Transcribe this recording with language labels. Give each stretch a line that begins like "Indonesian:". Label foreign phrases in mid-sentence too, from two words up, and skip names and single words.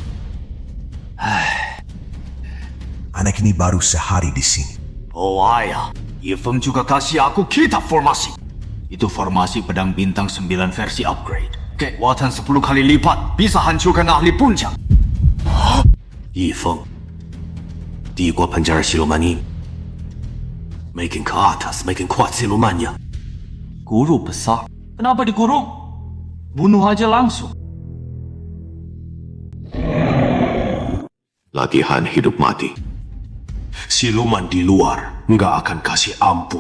Indonesian: Anak ini baru sehari di sini. Oh ayah, Ye Feng juga kasih aku kitab formasi. Itu formasi pedang bintang 9 versi upgrade. Kekuatan 10 kali lipat, bisa hancurkan ahli puncak. Yi Feng, 帝国喷加尔西罗曼尼，makin ke atas, makin kuat silumannya. Guru besar. Kenapa dikurung? Bunuh aja langsung. Latihan hidup mati. Siluman di luar nggak akan kasih ampun.